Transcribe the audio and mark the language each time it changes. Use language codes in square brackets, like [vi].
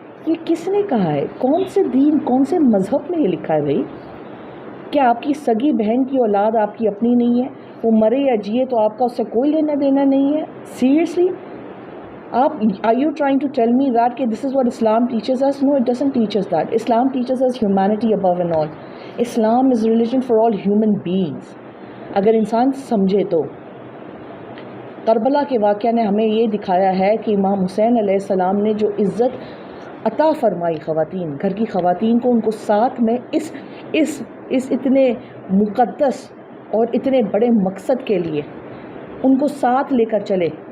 [ur] یہ کس نے کہا ہے؟ کون سے دین، کون سے مذہب میں یہ لکھا ہے بھائی؟ کیا آپ کی سگی بہن کی اولاد آپ کی اپنی نہیں ہے؟ وہ مرے یا جیے تو آپ کا اس سے کوئی لینا دینا نہیں ہے؟ [en] seriously are you trying to tell me that [ur] کہ [en] this is what Islam teaches us? No, it doesn't teach us that. Islam teaches us humanity above and all. Islam is religion for all human beings. [ur] اگر انسان سمجھے تو کربلا کے واقعہ نے ہمیں یہ دکھایا ہے کہ امام حسین علیہ السلام نے جو عزت عطا فرمائی خواتین، گھر کی خواتین کو، ان کو ساتھ میں اس اتنے مقدس اور اتنے بڑے مقصد کے لیے ان کو ساتھ لے کر چلے.